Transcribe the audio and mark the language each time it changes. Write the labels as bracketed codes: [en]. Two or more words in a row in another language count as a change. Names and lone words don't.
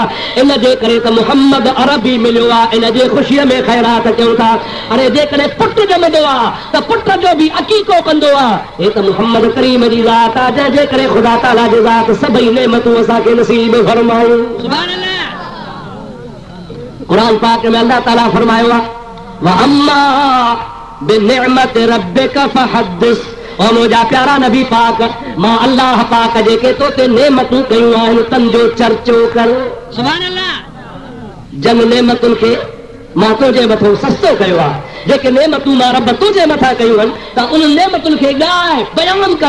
[sd] इन जे करे त मुहम्मद अरबी मिलियो आहे, इन जे ख़ुशीअ में ख़ैरात कयूं था। अरे जेकॾहिं पुटु ॼमंदो आहे त पुट जो बि अक़ीक़ो कंदो आहे। हे त मुहम्मद करीम जी ज़ात आहे, जंहिंजे करे ख़ुदा ताला जी ज़ात सभई नेमतूं असांखे नसीब फरमायूं। [ar] سبحان الله. [sd] क़ुरान पाक में अल्लाह ताला फरमायो आहे, [ar] وأما بنعمة ربك فحدث. [sd] ओ मुंहिंजा प्यारा नबी पाक, मां अल्लाह पाक जेके तो ते नेमतूं कयूं आहिनि तन जो चर्चो कर। [ar] سبحان الله. [sd] जन नेमतुनि खे मां तुंहिंजे मथां सस्तो कयो आहे, जेके नेमतूं मां रब तुंहिंजे मथां कयूं आहिनि त उन नेमतुनि खे ॻाए बयान कर।